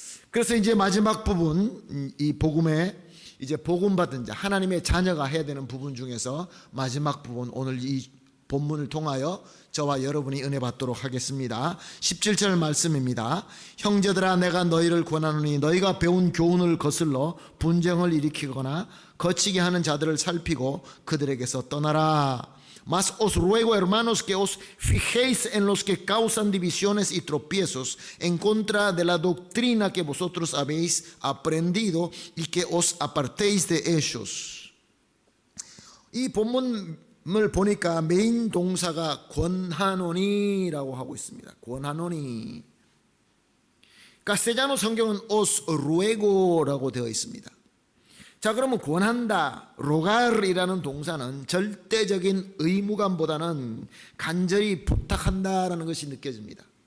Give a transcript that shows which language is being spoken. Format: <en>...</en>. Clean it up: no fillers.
<ko>그래서 이제 마지막 부분, 이 복음에 이제 복음 받은 자, 하나님의 자녀가 해야 되는 부분 중에서 마지막 부분, 오늘 이 본문을 통하여 저와 여러분이 은혜 받도록 하겠습니다. 17절 말씀입니다. 형제들아, 내가 너희를 권하노니 너희가 배운 교훈을 거슬러 분쟁을 일으키거나 거치게 하는 자들을 살피고 그들에게서 떠나라.</ko> <es>Mas os ruego, hermanos, que os fijéis en los que causan divisiones y tropiezos en contra de la doctrina que vosotros habéis aprendido y que os apartéis de ellos.</es> <ko>이 본문을 보니까 메인 동사가 권하노니라고 하고 있습니다. 권하노니. 카스텔라노 성경은</ko> <es>os ruego</es> <ko>라고 되어 있습니다. 자, 그러면 권한다, 로갈이라는 동사는 절대적인 의무감보다는 간절히 부탁한다라는 것이 느껴집니다.</ko>